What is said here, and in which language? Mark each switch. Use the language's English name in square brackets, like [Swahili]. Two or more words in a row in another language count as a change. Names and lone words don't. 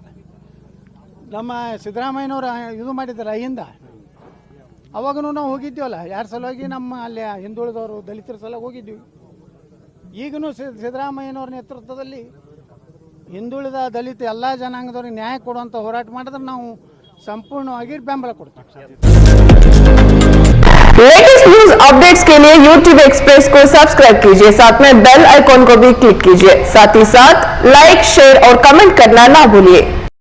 [Kannada] ನಮ್ಮ ಸಿದ್ದರಾಮಯ್ಯನವರು ಇದು ಮಾಡಿದ್ದಾರೆ ಹಿಂದ, ಅವಾಗೂ ನಾವು ಹೋಗಿದ್ದೀವಲ್ಲ 2 ಸಲ ಹೋಗಿ ನಮ್ಮ ಅಲ್ಲಿ ಹಿಂದುಳಿದವರು ದಲಿತರ ಸಲ ಹೋಗಿದ್ದೀವಿ. ಈಗಲೂ ಸಿದ್ದರಾಮಯ್ಯನವ್ರ ನೇತೃತ್ವದಲ್ಲಿ ಹಿಂದುಳಿದ ದಲಿತ ಎಲ್ಲ ಜನಾಂಗದವ್ರಿಗೆ ನ್ಯಾಯ ಕೊಡುವಂಥ ಹೋರಾಟ ಮಾಡಿದ್ರೆ ನಾವು ಸಂಪೂರ್ಣವಾಗಿ ಬೆಂಬಲ ಕೊಡ್ತೀವಿ. [English] latest news updates [Hindi] के लिए YouTube एक्सप्रेस को सब्सक्राइब कीजिए, साथ में [English] bell icon [Hindi] को भी क्लिक कीजिए। साथ ही साथ [English] like, share [Hindi] और कमेंट करना ना भूलिए।